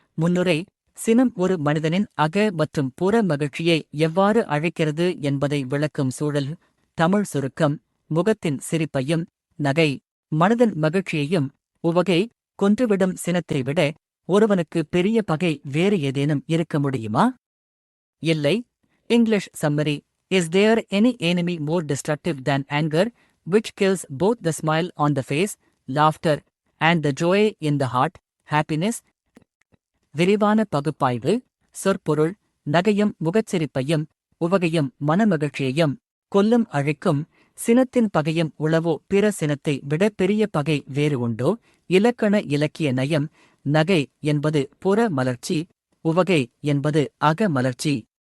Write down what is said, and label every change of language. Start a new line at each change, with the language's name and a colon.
Tamil: முன்னுரை சினம் ஒரு மனிதனின் அக மற்றும் புற மகிழ்ச்சியை எவ்வாறு அழைக்கிறது என்பதை விளக்கும் சூழல். தமிழ் சுருக்கம். முகத்தின் சிரிப்பையும் நகை மனதின் மகிழ்ச்சியையும் உவகை கொன்றுவிடும் சினத்தை விட ஒருவனுக்கு பெரிய பகை வேறு ஏதேனும் இருக்க முடியுமா? இல்லை.
English: English summary. Is there any enemy more destructive than anger, which kills both the smile on the face, laughter, and the joy in the heart, happiness?
Tamil: விரிவான பகுப்பாய்வு. சொற்பொருள் நகையும் முகச்சிரிப்பையும் உவகையும் மனமகிழ்ச்சியையும் கொல்லும் அழிக்கும் சினத்தின் பகையும் உளவோ பிற சினத்தை விட பெரிய பகை வேறு உண்டோ? இலக்கண இலக்கிய நயம். நகை என்பது புற மலர்ச்சி, உவகை என்பது அக மலர்ச்சி.